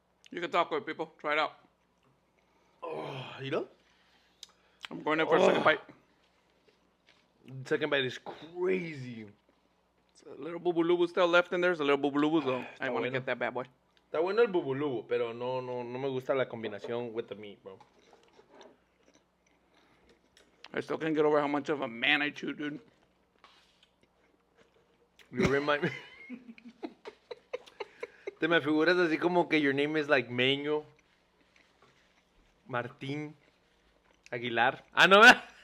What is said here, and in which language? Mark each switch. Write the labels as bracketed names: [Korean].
[English] You can talk with people. Try it out. You know? I'm going in for a second bite. Second bite is crazy. A little boo boo loo boo still left in there. There's a little boo boo loo boo, so I want to [Spanish] bueno. [English] get that bad boy. [Spanish] Está bueno el bubulubu, pero no me gusta la combinación [English] with the meat, bro. I still can't get over how much of a man I chew, dude. You remind me. [Spanish] Te me figuras así como que [English] your name is like [Spanish] Mayo, Martín, Aguilar. No, ¿verdad?